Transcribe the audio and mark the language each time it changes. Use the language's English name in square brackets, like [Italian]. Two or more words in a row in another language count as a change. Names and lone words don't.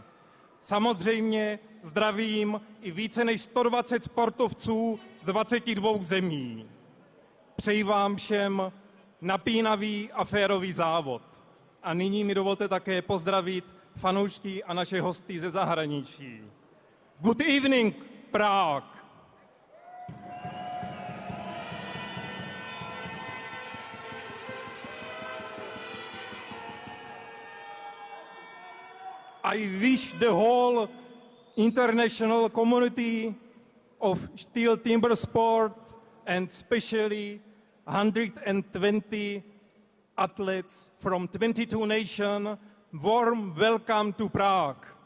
[Czech] Samozřejmě zdravím i více než 120 sportovců z 22 zemí. Přeji vám všem napínavý a férový závod. A nyní mi dovolte také pozdravit fanoušky a naše hosty ze zahraničí. [English] Good evening, Prague. I wish the whole international community of STIHL Timbersport and especially 120 athletes from 22 nations warm welcome to Prague.